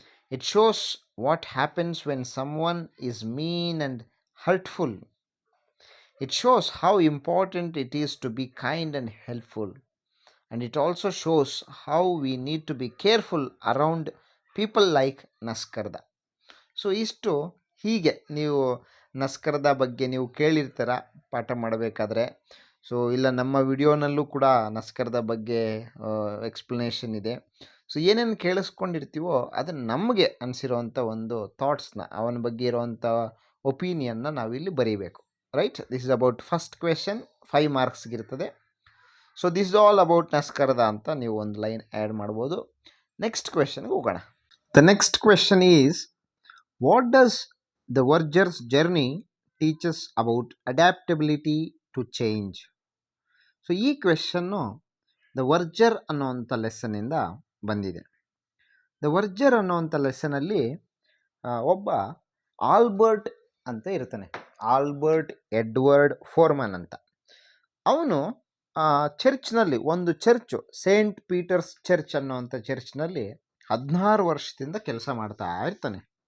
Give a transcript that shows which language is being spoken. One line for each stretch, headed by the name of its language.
English: It shows what happens when someone is mean and hurtful. It shows how important it is to be kind and helpful. And it also shows how we need to be careful around people like Naskarda.
Kannada: So ಇಷ್ಟು ಹೀಗೆ ನೀವು ನಸ್ಕರದ ಬಗ್ಗೆ ನೀವು ಕೇಳಿರ್ತೀರ ಪಾಠ ಮಾಡಬೇಕಾದ್ರೆ. So ಇಲ್ಲ ನಮ್ಮ ವಿಡಿಯೋನಲ್ಲೂ ಕೂಡ ನಸ್ಕರದ ಬಗ್ಗೆ ಎಕ್ಸ್ಪ್ಲನೇಷನ್ ಇದೆ. ಸೊ ಏನೇನು ಕೇಳಿಸ್ಕೊಂಡಿರ್ತೀವೋ ಅದನ್ನು ನಮಗೆ ಅನಿಸಿರೋವಂಥ ಒಂದು ಥಾಟ್ಸ್ನ, ಅವನ ಬಗ್ಗೆ ಇರೋವಂಥ ಒಪಿನಿಯನ್ನ ನಾವಿಲ್ಲಿ ಬರೀಬೇಕು.
English: Right, this is about first question, 5 ಮಾರ್ಕ್ಸ್ಗಿರ್ತದೆ. So this is all about ನಸ್ಕರದ
Kannada: ಅಂತ ನೀವು ಒಂದು ಲೈನ್ ಆ್ಯಡ್ ಮಾಡ್ಬೋದು. ನೆಕ್ಸ್ಟ್ ಕ್ವೆಶನ್ಗೆ ಹೋಗೋಣ.
English: The next question is, what does the Verger's journey teach us about adaptability to change?
Kannada: So ಈ ಕ್ವೆಶನ್ನು ದ ವರ್ಜರ್ ಅನ್ನೋವಂಥ ಲೆಸನ್ನಿಂದ ಬಂದಿದೆ. The ವರ್ಜರ್ ಅನ್ನೋವಂಥ ಲೆಸನಲ್ಲಿ ಒಬ್ಬ Albert ಅಂತ ಇರ್ತಾನೆ, ಆಲ್ಬರ್ಟ್ ಎಡ್ವರ್ಡ್ ಫೋರ್ಮನ್ ಅಂತ. ಅವನು ಚರ್ಚ್ನಲ್ಲಿ, ಒಂದು ಚರ್ಚು ಸೇಂಟ್ ಪೀಟರ್ಸ್ ಚರ್ಚ್ ಅನ್ನೋವಂಥ ಚರ್ಚ್ನಲ್ಲಿ 16 ವರ್ಷದಿಂದ ಕೆಲಸ ಮಾಡ್ತಾ ಇರ್ತಾನೆ.